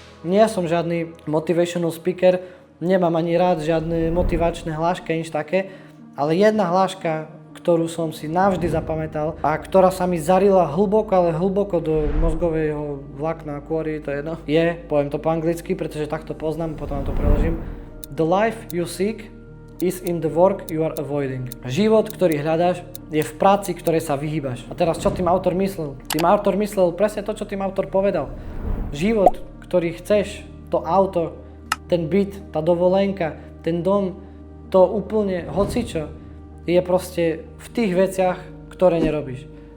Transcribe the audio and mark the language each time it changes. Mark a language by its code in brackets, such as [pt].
[sk] Nie som žiadny motivational speaker, nemám ani rád žiadne motivačné hlášky, nič také, ale jedna hláška, ktorú som si navždy zapamätal a ktorá sa mi zarila hlboko, ale hlboko do mozgového vlákna, kôry, to je jedno, poviem to po anglicky, pretože takto poznám, potom vám to preložím. [en] The life you seek is in the work you are avoiding. [sk] Život, ktorý hľadáš, je v práci, ktorej sa vyhýbaš. A teraz, čo tým autor myslel? Tým autor myslel presne to, čo tým autor povedal. Život, ktorý chceš, to auto, ten byt, tá dovolenka, ten dom, to úplne hocičo, je proste v tých veciach, ktoré nerobíš.